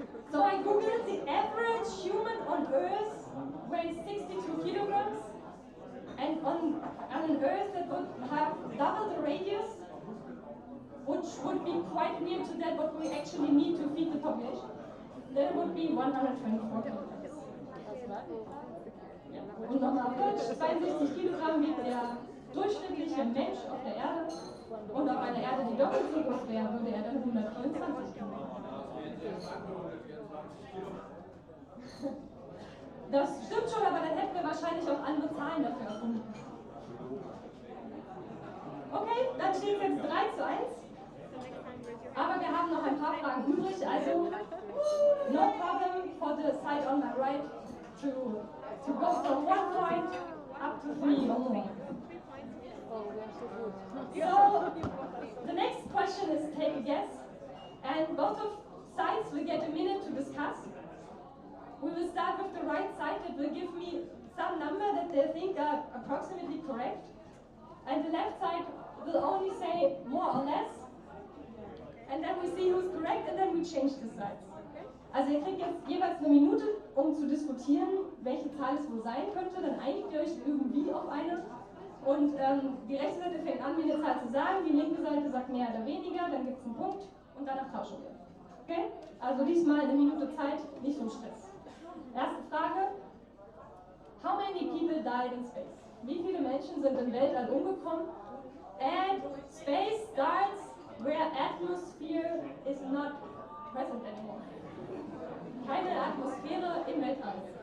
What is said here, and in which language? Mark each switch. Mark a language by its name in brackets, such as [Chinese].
[English] So I googled the average human on Earth weighs 62 kilograms, and on an Earth that would have double the radius, which would be quite near to that what we actually need to feed the population, then it would be 124 kilograms. [German] Und nochmal auf Deutsch, 62 Kilogramm wiegt der durchschnittliche Mensch auf der Erde, und auf einer Erde, die doppelt so groß wäre, würde er dann 129 Kilogramm. Das stimmt schon, aber dann hätten wir wahrscheinlich auch andere Zahlen dafür erfunden. Okay, dann steht es jetzt 3:1. Aber wir haben noch ein paar Fragen übrig, also [English] no problem for the side on my right to go from 1 point up to 3 or more. So the next question is take a guess, and both of sides will get a minute to discuss. We will start with the right side that will give me some number that they think are approximately correct, and the left side will only say more or less, and then we see who's correct, and then we change the sides. [German] Also ihr kriegt jetzt jeweils eine Minute, um zu diskutieren, welche Zahl es wohl sein könnte, dann einigt ihr euch irgendwie auf eine, und die rechte Seite fängt an, mir eine Zahl zu sagen, die linke Seite sagt mehr oder weniger, dann gibt es einen Punkt, und danach tauschen wir. Okay? Also diesmal eine Minute Zeit, nicht so Stress. Erste Frage. [English] How many people died in space? [German] Wie viele Menschen sind im Weltall umgekommen? [English] And space starts where atmosphere is not present anymore. [German] Keine Atmosphäre im Weltall.